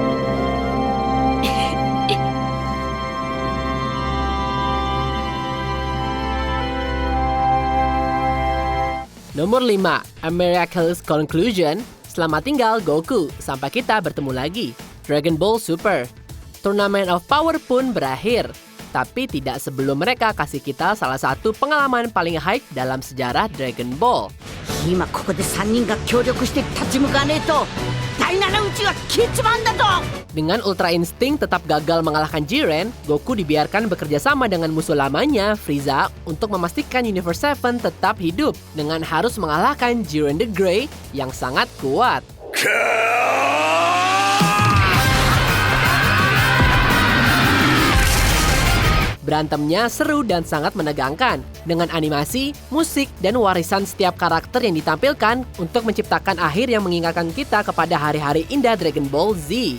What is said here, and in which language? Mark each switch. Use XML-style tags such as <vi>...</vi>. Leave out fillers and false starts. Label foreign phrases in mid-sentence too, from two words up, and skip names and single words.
<id>Nomor 5, A Miraculous Conclusion. Selamat tinggal Goku, sampai kita bertemu lagi. Dragon Ball Super. Turnamen of Power pun berakhir. Tapi tidak sebelum mereka kasih kita salah satu pengalaman paling hype dalam sejarah Dragon Ball.</id> <ja>今ここで3人が協力して立ち向かわねえと第七宇宙は消えちまうんだと</ja> <id>Dengan Ultra Instinct tetap gagal mengalahkan Jiren, Goku dibiarkan bekerja sama dengan musuh lamanya, Frieza, untuk memastikan Universe 7 tetap hidup dengan harus mengalahkan Jiren the Grey yang sangat kuat. Berantemnya seru dan sangat menegangkan, dengan animasi, musik, dan warisan setiap karakter yang ditampilkan untuk menciptakan akhir yang mengingatkan kita kepada hari-hari indah Dragon Ball Z.</id>